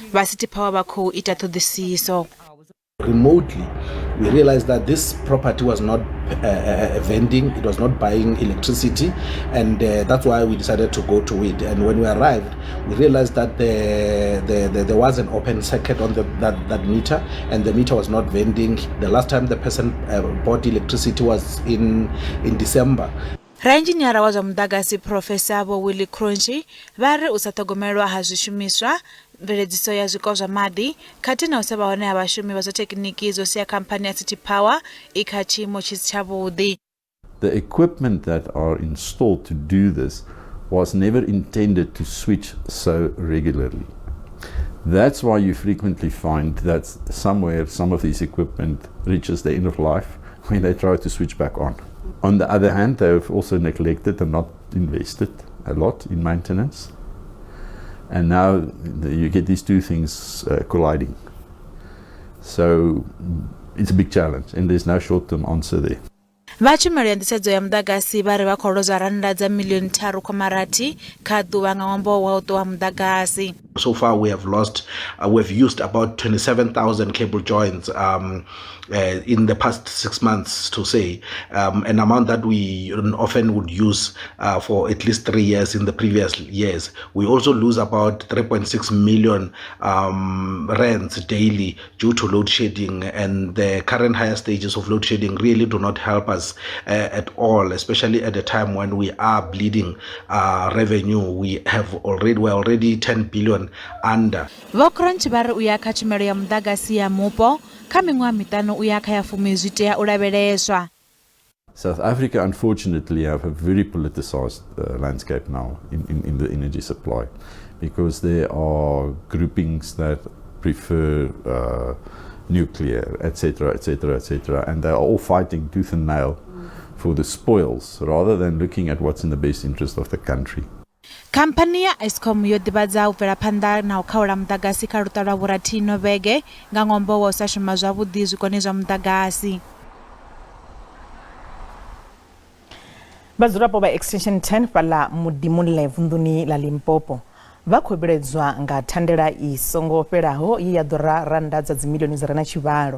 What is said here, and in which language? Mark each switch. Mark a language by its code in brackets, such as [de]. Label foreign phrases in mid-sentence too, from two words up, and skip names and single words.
[en] Remotely, we realized that this property was not vending, it was not buying electricity, and that's why we decided to go to it. And when we arrived, we realized that there was an open circuit on that meter, and the meter was not vending. The last time the person bought electricity was in December. [ve] Rainjiniara wa zwa mudagasi Profesa Vho Willie Crunchi vha ri u sa ṱhogomelwa ha zwishumiswa mveledziso ya zwiko zwa maḓi khathihi na u sa vha hone ha vhashumi vha zwa thekhiniki zwo sia khamphani ya City Power I kha tshiimo tshi si tshavhuḓi. [en] The equipment that are installed to do this was never intended to switch so regularly. That's why you frequently find that somewhere some of these equipment reaches the end of life when they try to switch back on. On the other hand, they have also neglected and not invested a lot in maintenance. And now you get these two things colliding. So it's a big challenge and there's no short-term answer there. [ve] Vhatshumelo ya nḓisedzo ya mudagasi vha ri vha khou lozwa rannda dza milioni 3.6 kha ḓuvha nga ṅwambo wa u ṱuwa mudagasi. [en] So far we have used about 27,000 cable joints in the past 6 months, to say, an amount that we often would use for at least 3 years in the previous years. We also lose about 3.6 million rands daily due to load shedding, and the current higher stages of load shedding really do not help us at all, especially at a time when we are bleeding revenue. We're already 10 billion under. [ve] Vokronchi vha ri u ya kha tshumelo ya mudagasi ya mupo kha miṅwaha miṱanu u ya kha ya 10 zwi tea u lavheleswa. [en] South Africa, unfortunately, have a very politicized landscape now in the energy supply, because there are groupings that prefer nuclear, etc., etc., etc., and they are all fighting tooth and nail for the spoils rather than looking at what's in the best interest of the country. [ve] Khamphani ya Eskom yo ḓivhadza u bvela phanḓa na u khaula mudagasi kha luṱa lwa vhurathi no vhege nga ṅwambo wa u sa shuma zwavhuḓi zwikoni zwa mudagasi. Vhadzulapo vha extension 10 fhaḽa Mudimulle vunḓuni ḽa Limpopo vha khou vhiledzwa nga thandela I songo fhelaho ye ya ḓura rannda dza dzimilioni dzi re na tshivhalo.